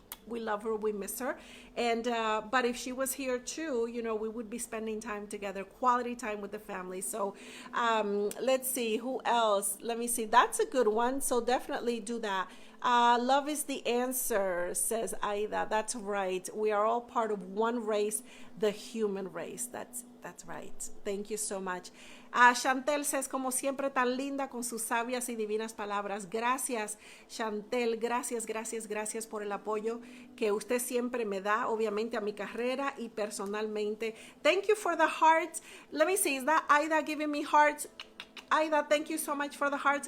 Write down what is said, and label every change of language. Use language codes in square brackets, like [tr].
[en] We love her, we miss her. And but if she was here too, you know, we would be spending time together, quality time with the family. So let's see, who else? Let me see. That's a good one. So definitely do that. Love is the answer, says Aida. That's right. We are all part of one race, the human race. That's right. Thank you so much. [es] Chantel says, como siempre, tan linda con sus sabias y divinas palabras. Gracias, Chantel. Gracias, gracias, gracias por el apoyo que usted siempre me da, obviamente, a mi carrera y personalmente. [en] Thank you for the hearts. Let me see, is that Aida giving me hearts? Aida, thank you so much for the hearts.